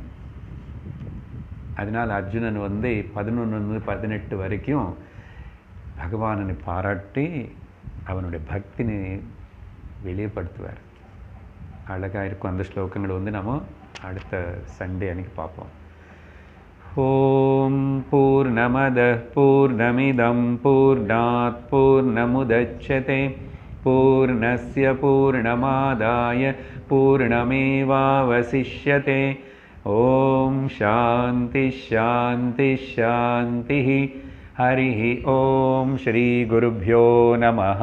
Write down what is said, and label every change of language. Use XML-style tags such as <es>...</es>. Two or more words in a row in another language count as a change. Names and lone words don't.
<ta>அதனால் அர்ஜுனன் வந்து 11-18 வரைக்கும் பகவானை பாராட்டி அவனுடைய பக்தினை வெளியப்படுத்துவார். அழகாக இருக்கும். அந்த ஸ்லோகங்கள் வந்து நம்ம அடுத்த சண்டே அன்னைக்கு பார்ப்போம்.</ta> <sa>ॐ पूर्णमदः पूर्णमिदं पूर्णात् पूर्णमुदच्यते पूर्णस्य पूर्णमादाय पूर्णमेवावशिष्यते. ॐ शान्तिः शान्तिः शान्तिः. हरिः ओम श्री गुरुभ्यो नमः.</sa>